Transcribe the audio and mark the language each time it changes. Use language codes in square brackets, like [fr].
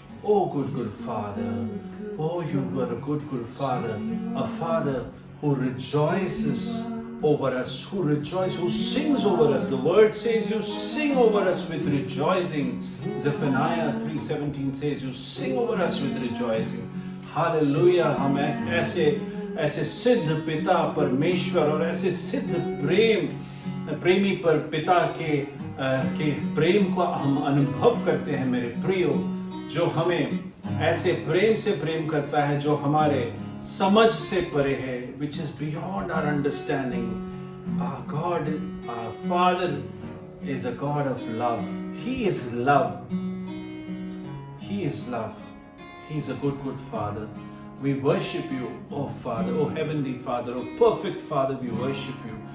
[en] Oh, good, good Father. Oh, you are a good, good Father. A Father who rejoices over us, who sings over us. The word says you sing over us with rejoicing. Zephaniah 3:17 says you sing over us with rejoicing. Hallelujah. [hi] हम ऐसे सिद्ध पिता परमेश्वर और ऐसे सिद्ध प्रेमी पर पिता के प्रेम को हम अनुभव करते हैं मेरे प्रियो, जो हमें ऐसे प्रेम से प्रेम करता है जो हमारे समझ से परे है, [en] which is beyond our understanding. Our God, our Father is a God of love. He is love. He is love. He's a good, good Father. We worship you, oh Father, oh Heavenly Father, oh perfect Father, we worship you.